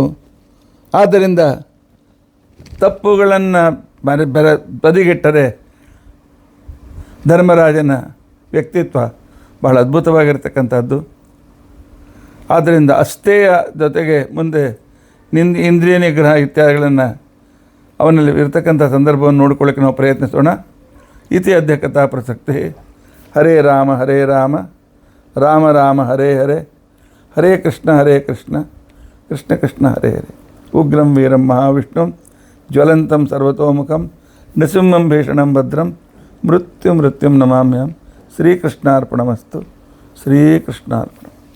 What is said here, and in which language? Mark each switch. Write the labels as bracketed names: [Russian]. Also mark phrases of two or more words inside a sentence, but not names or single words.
[Kannada] ಆದ್ದರಿಂದ ತಪ್ಪುಗಳನ್ನು ಬದಿಗಿಟ್ಟರೆ ಧರ್ಮರಾಜನ ವ್ಯಕ್ತಿತ್ವ ಬಹಳ ಅದ್ಭುತವಾಗಿರ್ತಕ್ಕಂಥದ್ದು. ಆದ್ದರಿಂದ ಅಷ್ಟೇಯ ಜೊತೆಗೆ ಮುಂದೆ ಇಂದ್ರಿಯ ನಿಗ್ರಹ ಇತ್ಯಾದಿಗಳನ್ನು ಅವನಲ್ಲಿ ಇರತಕ್ಕಂಥ ಸಂದರ್ಭವನ್ನು ನೋಡಿಕೊಳ್ಳೋಕ್ಕೆ ನಾವು ಪ್ರಯತ್ನಿಸೋಣ. [Sanskrit] ಇತಿ ಅದ್ಯ ಕಥಾ ಪ್ರಸಕ್ತಿ. ಹರೇ ರಾಮ ರಾಮ ರಾಮ ಹರೇ ಹರೇ, ಹರೇ ಕೃಷ್ಣ ಕೃಷ್ಣ ಕೃಷ್ಣ ಹರೇ ಹರೇ. ಉಗ್ರಂ ವೀರಂ ಮಹಾವಿಷ್ಣುಂ ಜ್ವಲಂತಂ ಸರ್ವತೋಮುಖಂ ನೃಸಿಂಹಂ ಭೀಷಣಂ ಭದ್ರಂ ಮೃತ್ಯುಂ ನಮಾಮ್ಯಹಂ. [Kannada] ಶ್ರೀಕೃಷ್ಣಾರ್ಪಣಮಸ್ತು. ಶ್ರೀಕೃಷ್ಣಾರ್ಪಣ.